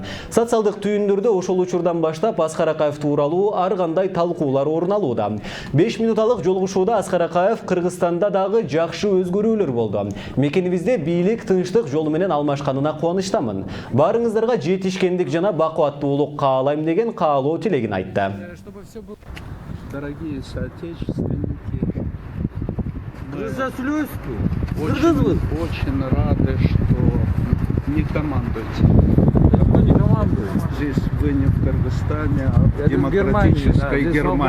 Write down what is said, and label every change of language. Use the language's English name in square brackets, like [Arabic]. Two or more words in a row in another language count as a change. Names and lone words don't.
[Kyrgyz] Социалдык түйүндөрдө ошол учурдан баштап Аскар Акаев тууралуу ар кандай талкуулар орун алууда. 5 минуталык жолугушууда Аскар Акаев Кыргызстанда дагы жакшы өзгөрүүлөр болду. Мекенибизде бийлик тынчтык жолу менен алмашканына кубанычтамын. Барыңыздарга жетишкендик жана бакубаттуулук каалайм деген каалоо тилегин айтты. [Russian] Дорогие соотечественники, очень рады, что не командуете. Не командую. Здесь вы не в Кыргызстане, а в демократической Германии.